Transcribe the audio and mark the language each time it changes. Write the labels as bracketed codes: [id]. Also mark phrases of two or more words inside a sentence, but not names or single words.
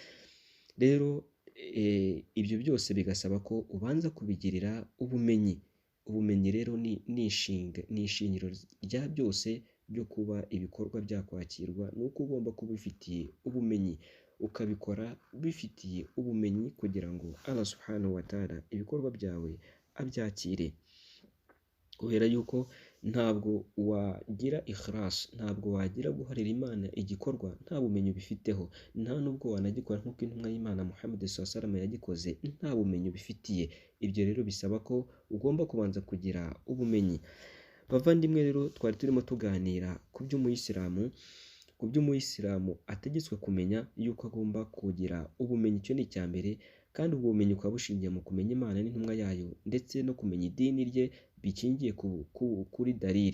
[rw] Rero ibyo byose bigasaba ko ubanza kubigirira ubumenyi. Ubumenyi rero ni ishingiro rya byose byo kuba ibikorwa byakwakirwa, ni uko ugomba kuba ubifitiye ubumenyi, ukabikora bifitiye ubumenyi kugira ngo [ar] الله سبحانه وتعالى [rw] ibikorwa byawe abyakire. Kubera yuko ntabwo wagira ikhlas, ntabwo wagira guharira Imana igikorwa nta bumenyi ubifiteho, nta nubwo wanagikora nk'uko intumwa y'Imana Muhammad [ar] صلى الله عليه وسلم [rw] yagikoze nta bumenyi ubifitiye. Ibyo rero bisaba ko ugomba kubanza kugira ubumenyi. Bavandimwe rero, twari turimo tuganira ku by'umuyisilamu ategetswe kumenya yuko agomba kugira ubumenyi. Icyo ni icya mbere, kandi ubwo bumenyi ukaba bushingiye mu kumenya Imana n'intumwa yayo ndetse no kumenya idini rye bikingiye kuri dalili.